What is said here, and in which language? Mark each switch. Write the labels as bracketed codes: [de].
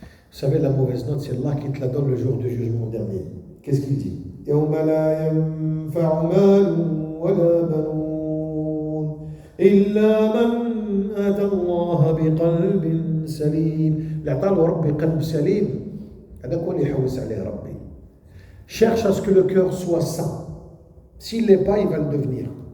[fr] Vous savez, la mauvaise note, c'est Allah qui te la donne le jour du jugement dernier. Qu'est-ce qu'il dit? [ar] يوم لا ينفع مال ولا بنون إلا من أتى الله بقلب سليم. اللي عطاه ربي قلب سليم هذاك هو اللي يحوس عليه ربي. [fr] Cherche à ce que le cœur soit sain. S'il ne l'est pas, il va le devenir.